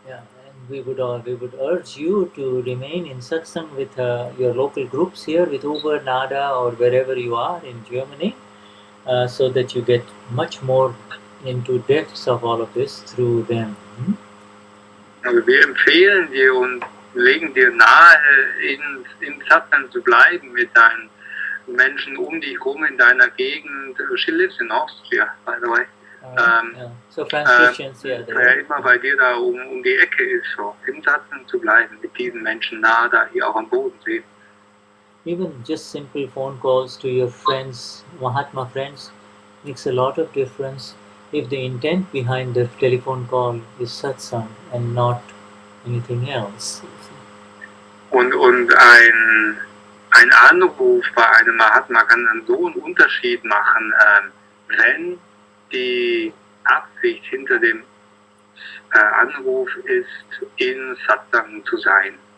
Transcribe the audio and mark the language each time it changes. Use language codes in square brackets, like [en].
[en] Yeah, and we would urge you to remain in satsang with your local groups here, with Uber, Nada, or wherever you are in Germany, so that you get much more into depths of all of this through them. [de] Also wir empfehlen dir und legen dir nahe, in Satsang zu bleiben mit deinen Menschen um dich rum in deiner Gegend. [en] She lives in Austria, by the way. Yeah. So Franciscans, [de] wer immer bei dir da um die Ecke ist, so im Satsang zu bleiben, mit diesen Menschen nah da hier auch am Bodensee. [en] Even just simple phone calls to your friends, Mahatma friends, makes a lot of difference if the intent behind the telephone call is satsang and not anything else. [de] Und ein Anruf bei einem Mahatma kann dann so einen Unterschied machen, wenn die Absicht hinter dem Anruf ist, in Satsang zu sein.